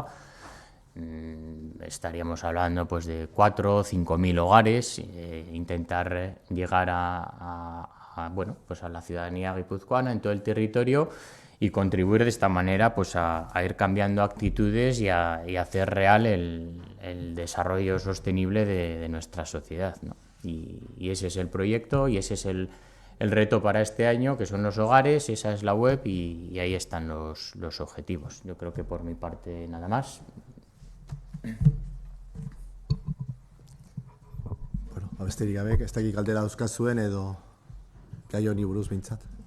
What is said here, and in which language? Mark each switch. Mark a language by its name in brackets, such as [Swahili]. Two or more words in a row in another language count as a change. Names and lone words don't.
[Spanish] Estaríamos hablando pues, de 4 o 5.000 hogares, intentar llegar a la ciudadanía guipuzcoana en todo el territorio y contribuir de esta manera pues, a ir cambiando actitudes y a hacer real el desarrollo sostenible de nuestra sociedad, ¿no? Y ese es el proyecto y ese es el reto para este año, que son los hogares, esa es la web y ahí están los objetivos. Yo creo que por mi parte nada más. [Basque] Bueno, abesterik gabe, ez dakik galdera dauzkazuen edo gai honi buruz behintzat.